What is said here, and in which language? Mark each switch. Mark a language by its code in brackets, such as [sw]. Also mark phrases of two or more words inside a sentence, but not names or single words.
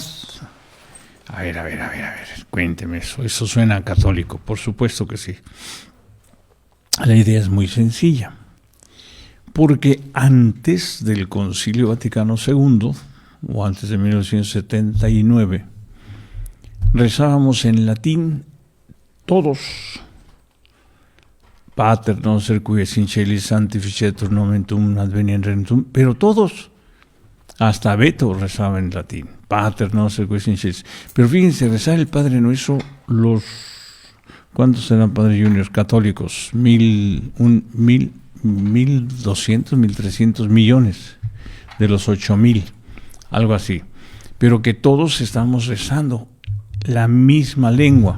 [es] A ver, cuénteme eso suena católico, por supuesto que sí. La idea es muy sencilla, porque antes del Concilio Vaticano II, o antes de 1979, rezábamos en latín todos, [la] Pater noster qui es in celis sanctificetur nomen tuum adveniat regnum tuum, [es] pero todos, hasta Beto rezaba en latín, [la] Pater noster qui es in celis. [es] Pero fíjense, rezar el Padre Nuestro, ¿cuántos eran Padre Juniors católicos? 1,200, 1,300 millones de los 8,000, algo así. Pero que todos estamos rezando la misma lengua.